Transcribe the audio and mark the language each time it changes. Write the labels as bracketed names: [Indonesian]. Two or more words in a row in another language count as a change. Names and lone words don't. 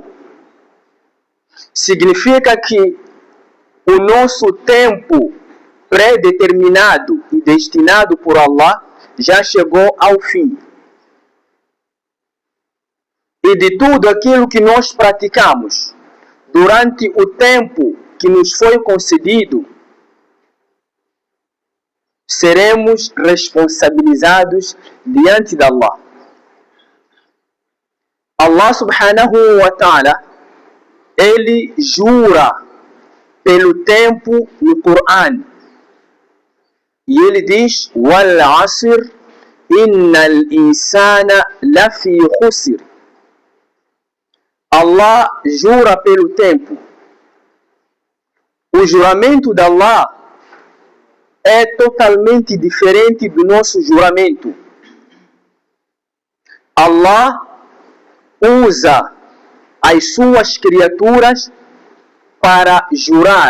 [Portuguese] Significa que o nosso tempo pré-determinado e destinado por Allah já chegou ao fim. E de tudo aquilo que nós praticamos durante o tempo que nos foi concedido, seremos responsabilizados diante de Allah. [Arabic] الله سبحانه وتعالى, [Portuguese] ele jura pelo tempo no Coran. E ele diz: [Arabic] والعصر إن الإنسان لفي خسر. [Portuguese] Allah jura pelo tempo. O juramento de Allah é totalmente diferente do nosso juramento. Allah usa as suas criaturas para jurar.